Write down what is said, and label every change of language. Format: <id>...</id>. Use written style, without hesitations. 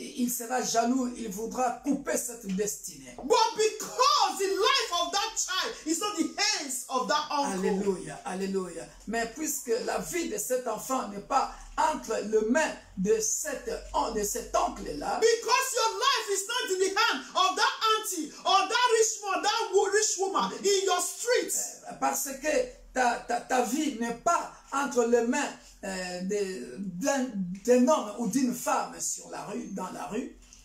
<fr>sera jaloux, il voudra couper cette destinée.</fr> <en>But because the life of that child is not the hands of that uncle,</en> <fr>Alléluia, alléluia. Mais puisque la vie de cet enfant n'est pas entre les mains de cet oncle-là,</fr> <en>because your life is not in the hand of that auntie or that rich man, that rich woman in your street,</en> <fr>parce que ta vie n'est pas entre les mains d'un homme ou d'une femme dans la rue,</fr>